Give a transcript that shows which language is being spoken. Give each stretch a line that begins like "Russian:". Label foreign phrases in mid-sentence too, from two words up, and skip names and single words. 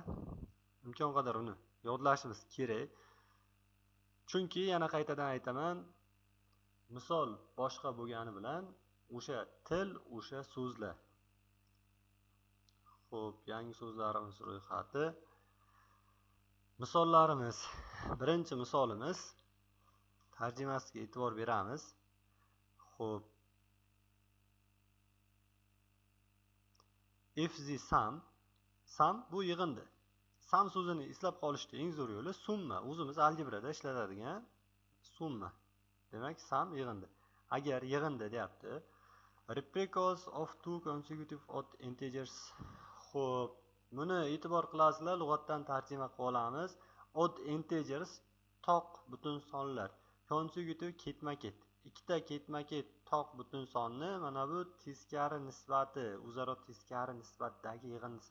Uzbek: Imkon qadar uni yodlashimiz kerak. Chunki yana qaytadan aytaman, misol boshqa bo'lgani bilan o'sha til, o'sha so'zlar. Xo'p, yangi so'zlarimiz ro'yxati. Misollarimiz. Birinchi misolimiz tarjimasiga e'tibor beramiz. Xo'p.
English: If the sum
Uzbek: bu yig'indi. Sum so'zini eslab qolishda eng zo'r yo'li summa. O'zimiz algebrada ishlatadigan summa. Demak, sum yig'indi. Agar yig'indi deyapti,
English: replicas of two consecutive odd integers.
Uzbek: Xo'p, buni e'tibor qilasizlar, lug'atdan tarjima qilib olamiz.
English: Odd integers
Uzbek: toq butun sonlar. Consecutive ketma-ket. Ikkita ketma-ket toq butun sonni mana bu teskari nisbati, o'zaro teskari nisbatdagi yig'indisi.